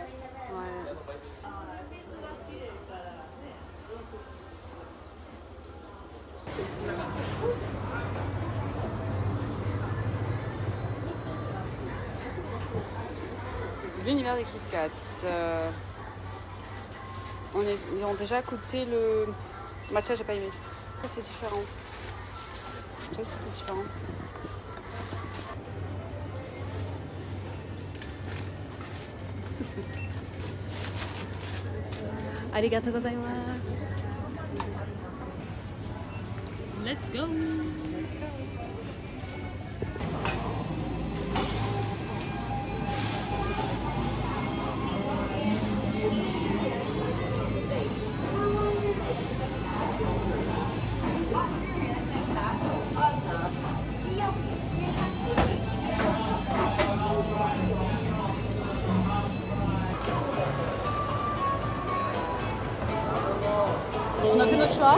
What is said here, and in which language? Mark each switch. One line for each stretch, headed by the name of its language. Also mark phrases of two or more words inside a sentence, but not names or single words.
French: Ouais. L'univers des Kit Kat. Ils ont déjà goûté le matcha, j'ai pas aimé. C'est différent. Je sais que c'est différent.
Japanese: ありがとうございます.
English: Let's go.
French: On a fait notre choix.